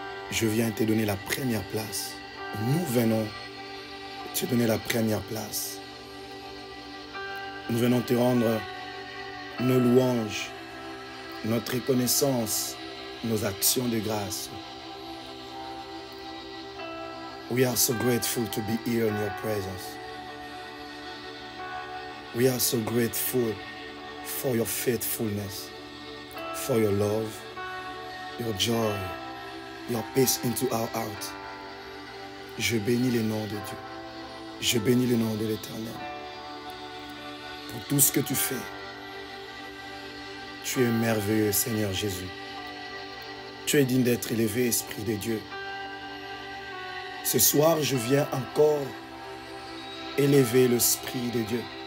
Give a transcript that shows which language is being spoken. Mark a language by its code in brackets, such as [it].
[fr] Je viens te donner la première place. Nous venons te donner la première place. Nous venons te rendre nos louanges, notre reconnaissance, nos actions de grâce. [en] We are so grateful to be here in your presence. We are so grateful for your faithfulness, for your love, your joy, your peace into our heart. [fr] Je bénis le nom de Dieu. Je bénis le nom de l'Éternel. Pour tout ce que tu fais, tu es merveilleux, Seigneur Jésus. Tu es digne d'être élevé, Esprit de Dieu. Ce soir, je viens encore élever l'Esprit de Dieu.